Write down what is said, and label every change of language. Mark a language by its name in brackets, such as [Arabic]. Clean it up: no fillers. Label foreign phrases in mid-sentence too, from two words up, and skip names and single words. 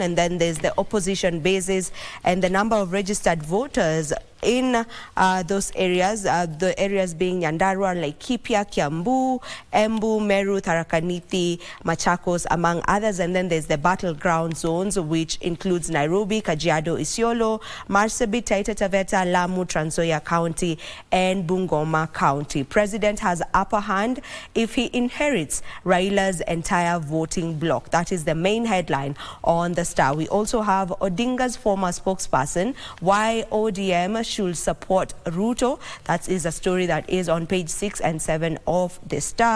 [English] And then there's the opposition bases and the number of registered voters in those areas, the areas being Nyandarua, Laikipia, Kiambu, Embu, Meru, Tharaka Nithi, Machakos, among others. And then there's the battleground zones, which includes Nairobi, Kajiado, Isiolo, Marsabit, Taita Taveta, Lamu, Trans Nzoia County, and Bungoma County. President has upper hand if he inherits Raila's entire voting bloc. That is the main headline on the Star. We also have Odinga's former spokesperson, why ODM should support Ruto. That is a story that is on page 6 and 7 of the Star.